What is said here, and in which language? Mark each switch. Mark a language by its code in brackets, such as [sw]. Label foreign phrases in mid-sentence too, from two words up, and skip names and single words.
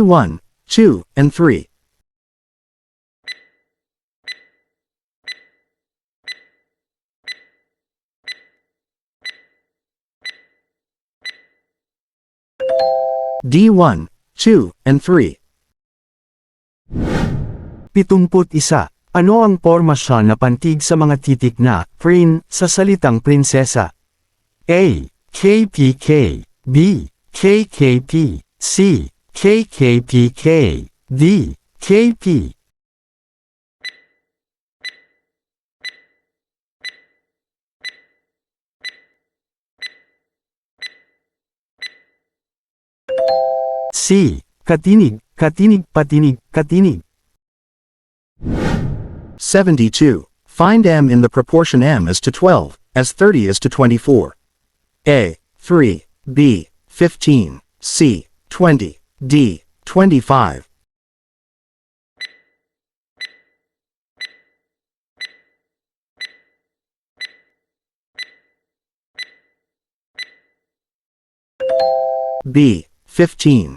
[en] 1, 2, and 3. D. 1, 2, and 3. 71. [tl] Ano ang pormasyon na pantig sa mga titik na prin sa salitang prinsesa? A. KPK. B. KKP. C. KKPK. D. KP. C. Katinig, katinig, patinig, katinig. 72. [en] Find m in the proportion m is to 12, as 30 is to 24. A. 3. B. 15. C. 20. D. 25. B. 15.